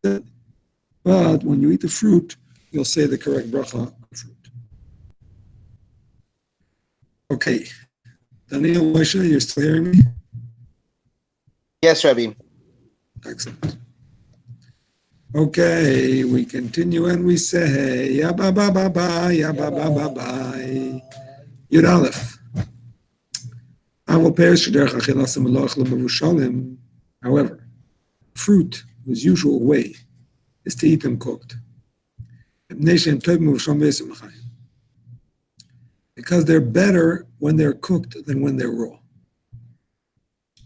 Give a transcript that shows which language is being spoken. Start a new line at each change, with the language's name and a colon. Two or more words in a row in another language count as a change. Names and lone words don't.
English: But when you eat the fruit, you'll say the correct bracha on the fruit. Okay. Daniel, Moshe, you're still hearing me? Yes, Rabbi. Excellent. Okay, we continue and we say, ya ba ba ba ba, ya ba ba ba ba.
Hebrew: Yud Aleph.
English: However, fruit, whose usual way is to eat them cooked. Because they're better when they're cooked than when they're raw.